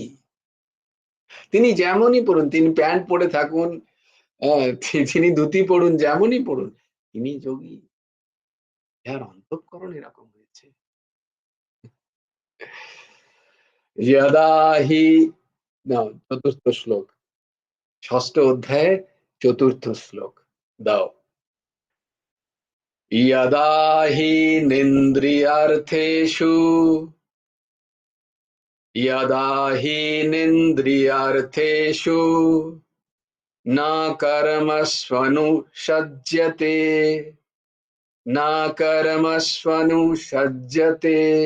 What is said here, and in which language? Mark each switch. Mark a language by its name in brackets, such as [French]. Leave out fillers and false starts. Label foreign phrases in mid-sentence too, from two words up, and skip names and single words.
[Bangla] তিনি যেমনই পরুন, তিনি প্যান্ট পরে থাকুন, তিনি ধুতি পরুন, যেমনই পরুন, তিনি যোগী। যার অন্তঃকরণ এরকম হয়েছে। [Sanskrit] যদা হি, [Bangla] না, চতুর্থ শ্লোক, ষষ্ঠ অধ্যায়ে চতুর্থ শ্লোক দাও। [Sanskrit] यदा हि निन्द्रियार्थेषु, यदा हि निन्द्रियार्थेषु न कर्मस्वनुषज्यते, न कर्मस्वनुषज्यते